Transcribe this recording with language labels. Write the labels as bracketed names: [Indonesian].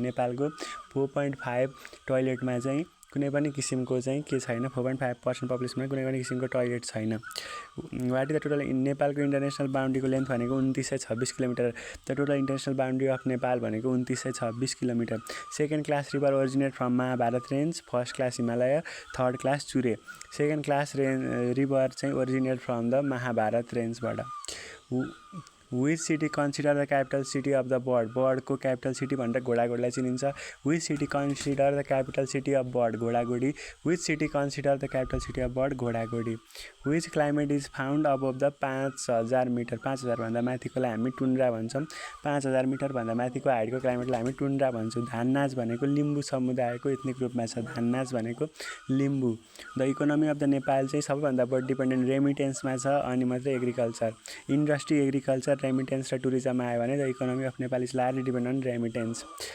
[Nepali] नेपालको 4.5 टोइलेटमा चाहिँ कुनै पनि किसिमको चाहिँ के छैन। 4.5% पपुलेसनमा कुनै पनि किसिमको टोइलेट छैन। [English] what is the total नेपालको international बाउन्ड्रीको length [Nepali] भनेको 2926 kilometre. [English] the total international boundary of Nepal [Nepali] भनेको [English] 2926 kilometre. Second class river originate from Mahabharat range, first class Himalaya, third class Chure. Second class river [Nepali] चाहिँ [English] Originate from the Mahabharat रेन्जबाट। Which city consider the capital city of the bird? [Nepali] Bird को capital city भनेर घोडाघोडीलाई चिनिन्छ। [English] Which city consider the capital city of bird? [Nepali] घोडाघोडी। [English] Which city consider the capital city of bird? [Nepali] घोडाघोडी। [English] Which climate is found above the 5000 metre? [Nepali] 5000 भन्दा माथिकोलाई हामी tundra भन्छौँ। 5000 metre भन्दा माथिको हाइटको क्लाइमेटलाई हामी tundra भन्छौँ। धाननाच भनेको लिम्बू समुदायको एथनिक रूपमा छ। धाननाच भनेको Limbu. [English] the economy of the Nepal [Nepali] चाहिँ सबैभन्दा बढी डिपेन्डेन्ट रेमिटेन्समा छ अनि मात्रै एग्रिकल्चर। [English] industry, agriculture, remittance र tourism [Nepali] आयो भने [English] The economy of Nepal is largely depend on remittance.